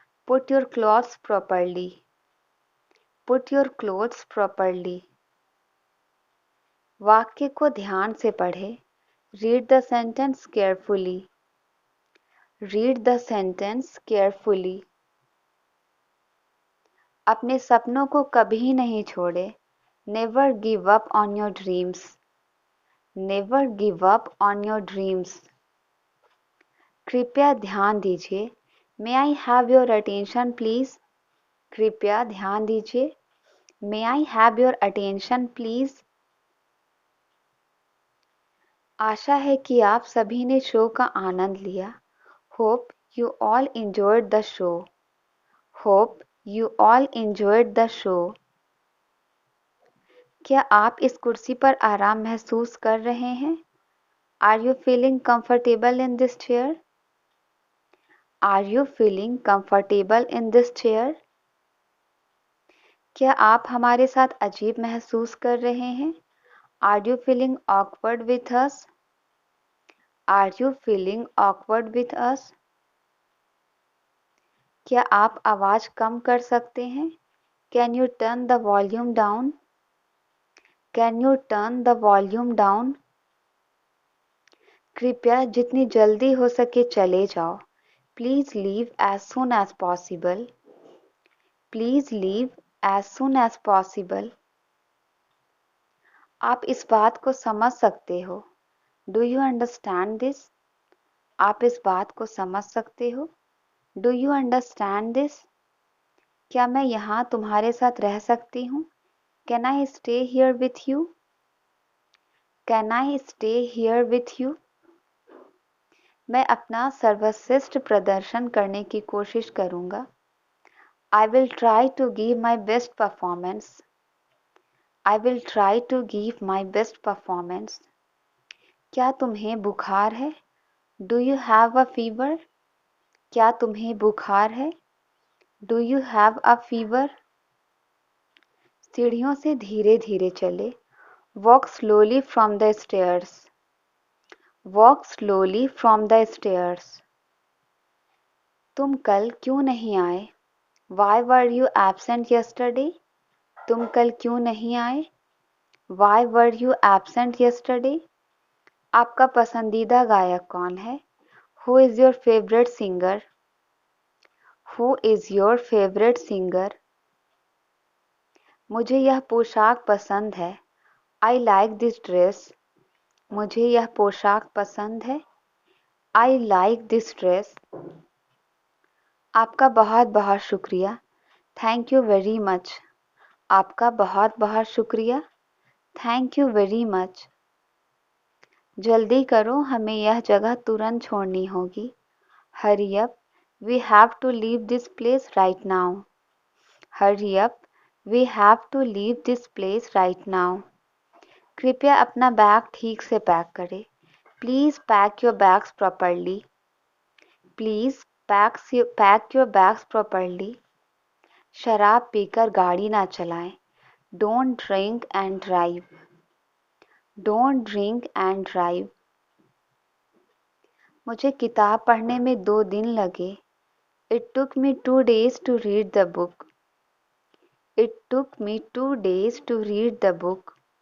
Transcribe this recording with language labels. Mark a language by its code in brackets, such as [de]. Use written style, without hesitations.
[en] Put your clothes properly. Put your clothes properly. [hi] वाक्य को ध्यान से पढ़ें। [en] Read the sentence carefully. Read the sentence carefully. [hi] अपने सपनों को कभी नहीं छोड़े। [en] Never give up on your dreams. Never give up on your dreams. [hi] कृपया ध्यान दीजिए। [en] May I have your attention please? [hi] कृपया ध्यान दीजिए। [en] May I have your attention please? [hi] आशा है कि आप सभी ने शो का आनंद लिया। [en] Hope you all enjoyed the show. Hope you all enjoyed the show. [hi] क्या आप इस कुर्सी पर आराम महसूस कर रहे हैं? [en] Are you feeling comfortable in this chair? Are you feeling comfortable in this chair? [hi] क्या आप हमारे साथ अजीब महसूस कर रहे हैं? [en] Are you feeling awkward with us? Are you feeling awkward with us? [hi] क्या आप आवाज कम कर सकते हैं? [en] Can you turn the volume down? Can you turn the volume down? [hi] कृपया जितनी जल्दी हो सके चले जाओ। [en] Please leave as soon as possible. Please leave as soon as possible. [hi] आप इस बात को समझ सकते हो। [en] Do you understand this? [hi] आप इस बात को समझ सकते हो। [en] Do you understand this? [hi] क्या मैं यहाँ तुम्हारे साथ रह सकती हूँ? [en] Can I stay here with you? Can I stay here with you? [hi] मैं अपना सर्वश्रेष्ठ प्रदर्शन करने की कोशिश करूँगा। [en] I will try to give my best performance. I will try to give my best performance. [hi] क्या तुम्हें बुखार है? [en] Do you have a fever? [hi] क्या तुम्हें बुखार है? [en] Do you have a fever? [hi] सीढ़ियों से धीरे-धीरे चले। [en] Walk slowly from the stairs. Walk slowly from the stairs. [hi] तुम कल क्यों नहीं आए? [en] Why were you absent yesterday? [hi] तुम कल क्यों नहीं आए? [en] Why were you absent yesterday? [hi] आपका पसंदीदा गायक कौन है? [en] Who is your favorite singer? Who is your favorite singer? [hi] मुझे यह पोशाक पसंद है। [en] I like this dress. [hi] मुझे यह पोशाक पसंद है। [en] I like this dress. [hi] आपका बहुत बहुत शुक्रिया। [en] Thank you very much. [hi] आपका बहुत बहुत शुक्रिया। [en] Thank you very much. [hi] जल्दी करो, हमें यह जगह तुरंत छोड़नी होगी। [en] Hurry up. We have to leave this place right now. Hurry up. We have to leave this place right now. [hi] कृपया अपना बैग ठीक से पैक करें। [en] Please pack your bags properly. Please pack your bags properly. [hi] शराब पीकर गाड़ी ना चलाएं। [en] Don't drink and drive. Don't drink and drive. [hi] मुझे किताब पढ़ने में 2 दिन लगे। [en] It took me 2 days to read the book. It took me 2 days to read the book.